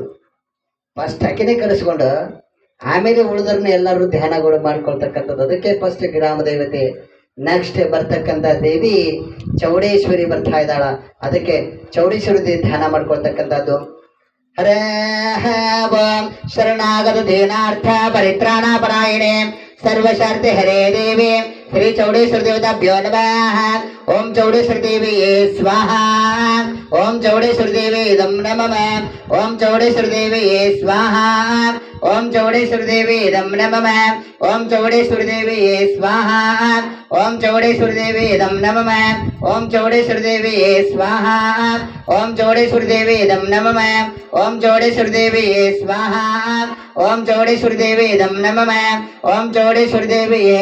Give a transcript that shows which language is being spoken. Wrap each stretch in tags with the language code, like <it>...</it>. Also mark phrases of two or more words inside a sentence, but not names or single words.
<kn>ಫಸ್ಟ್ ಆಕೆನೇ ಕರೆಸ್ಕೊಂಡು ಆಮೇಲೆ ಉಳಿದವ್ರನ್ನ ಎಲ್ಲರೂ ಧ್ಯಾನಗಳು ಮಾಡ್ಕೊಳ್ತಕ್ಕಂಥದ್ದು. ಅದಕ್ಕೆ ಫಸ್ಟ್ ಗ್ರಾಮ ದೇವತೆ. ನೆಕ್ಸ್ಟ್ ಬರ್ತಕ್ಕಂಥ ದೇವಿ ಚೌಡೇಶ್ವರಿ ಬರ್ತಾ ಇದ್ದಾಳ. ಅದಕ್ಕೆ ಚೌಡೇಶ್ವರಿ ಧ್ಯಾನ ಮಾಡ್ಕೊಳ್ತಕ್ಕಂಥದ್ದು.</kn> <sa>ಹರೇ ಓಂ ಶರಣಾಗತ ದೇನಾರ್ಥ ಪರಿತ್ರಾಣ ಪರಾಯಣೆ ಸರ್ವಶಾರ್ತೆ ಹರೇ ದೇವಿ श्री चौडेश्वर देवताभ्यो नमः ओम चौडेश्वर देवी स्वाहा ओम चौडेश्वर देवी इदं नमः ओम चौडेश्वर देवी स्वाहा ओम चौडेश्वर देवी इदं नमः ओम चौडेश्वर देवी स्वाहा ओम चौडेश्वर देवी इदं नमः ओम चौडेश्वर देवी स्वाहा ओम चौडेश्वर देवी इदं नमः ओम चौडेश्वर देवी स्वाहा ओम चौडेश्वर देवी इदं नमः ओम चौडेश्वर देवी</sa>